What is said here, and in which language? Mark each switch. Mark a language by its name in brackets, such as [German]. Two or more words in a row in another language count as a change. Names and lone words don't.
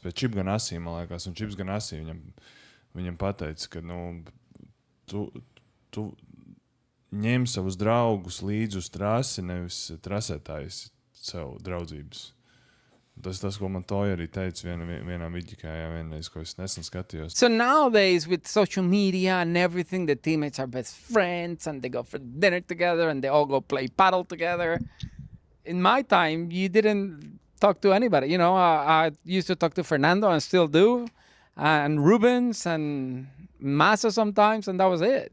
[Latvian] Pie Chip Ganassi, man liekas. Un Chips Ganassi viņam pateica, ka tu ņem savus draugus līdzi uz trasi, nevis trasētājs sev draudzības. Tas, ko Montoya arī teica vienā vidikā, vienreiz, ko es nesen skatījos. [English] So nowadays, with social media and everything, the teammates are best friends and they go for dinner together and they all go play paddle together. In my time, you didn't talk to anybody. You know, I used to talk to Fernando and still do, and Rubens and Massa sometimes, and that was it.